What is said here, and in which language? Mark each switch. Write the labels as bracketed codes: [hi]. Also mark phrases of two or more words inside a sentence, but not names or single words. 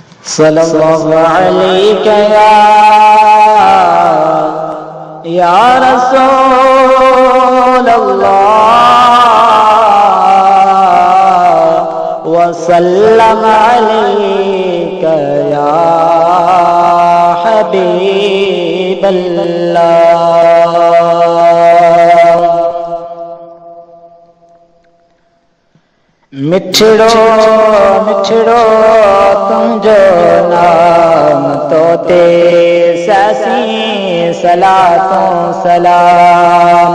[ar] صلى الله عليك يا رسول الله وسلم عليك يا حبيب الله. [sd] मिठड़ो मिठड़ो तुंजो नाम तोते ससी सलातों सलाम।